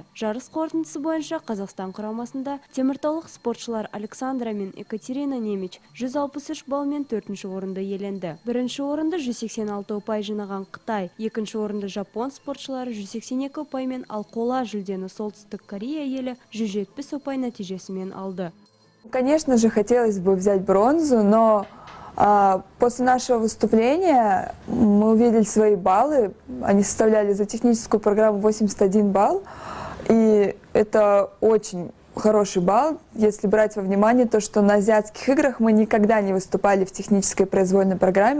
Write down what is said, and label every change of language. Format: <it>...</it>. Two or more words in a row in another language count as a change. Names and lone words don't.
<kk>Жарыс қорытындысы бойынша Қазақстан құрамасында теміртаулық спортшылар Александра мен Екатерина Немич 163 балмен 4-ші орынды иеленді. Бірінші орынды 186 ұпай жинаған Қытай, екінші орынды Жапон спортшылары 182 ұпаймен, ал қола жүлдені Солтүстік Корея елі 170 ұпай нәтижесімен алды.</kk> <ru>Конечно же, хотелось бы взять бронзу, но после нашего выступления мы увидели свои баллы. Они составляли за техническую программу 81 балл. И это очень хороший балл, если брать во внимание то, что на азиатских играх мы никогда не выступали в технической произвольной программе.</ru>